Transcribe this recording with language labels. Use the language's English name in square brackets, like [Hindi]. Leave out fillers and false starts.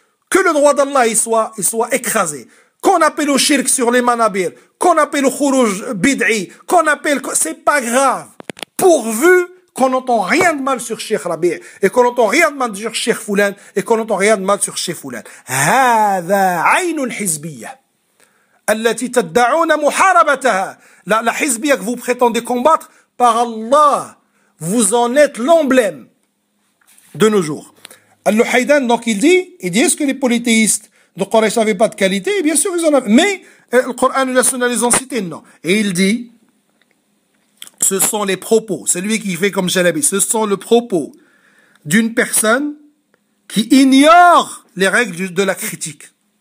[French] Que le droit d'Allah il soit écrasé. Qu'on appelle au shirk sur les manabir, qu'on appelle au khuruj bid'i, qu'on appelle... C'est pas grave. Pourvu qu'on n'entend rien de mal sur Cheikh Rabi', et qu'on n'entend rien de mal sur Cheikh Foulan, et qu'on n'entend rien de mal sur Cheikh Foulan. [Arabic] هذا عين الحزبية التي تدعون محاربتها. [French] La hizbiyya que vous prétendez combattre, par Allah, vous en êtes l'emblème de nos jours. Al-Luhaydan, donc il dit, est-ce que les polythéistes de Quraysh n'avaient pas de qualité? Et bien sûr, ils en avaient. Mais le Coran et la Sunna les ont cités, non. Et il dit, ce sont les propos, c'est lui qui fait comme Chalabi, ce sont le propos d'une personne qui ignore les règles de la critique.